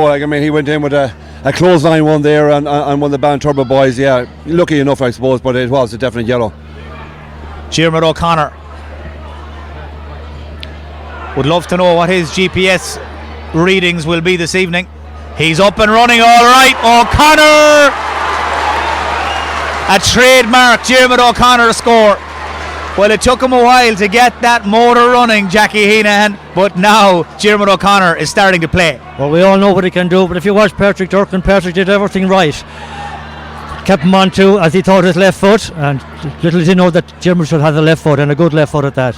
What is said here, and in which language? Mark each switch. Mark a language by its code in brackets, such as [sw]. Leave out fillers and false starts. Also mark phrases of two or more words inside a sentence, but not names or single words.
[en] Like, I mean, he went in with a clothesline one there and one of the Ballintubber boys. Yeah, lucky enough, I suppose, but it was a definite yellow. Diarmuid O'Connor would love to know what his GPS readings will be this evening. He's up and running all right. O'Connor, a trademark Diarmuid O'Connor score. Well, it took him a while to get that motor running, Jackie Heenahan, but now Diarmuid O'Connor is starting to play. Well, we all know what he can do, but if you watch Patrick Durkin, Patrick did everything right. Kept him on to as he thought his left foot, and little did he know that Diarmuid should have the left foot, and a good left foot at that.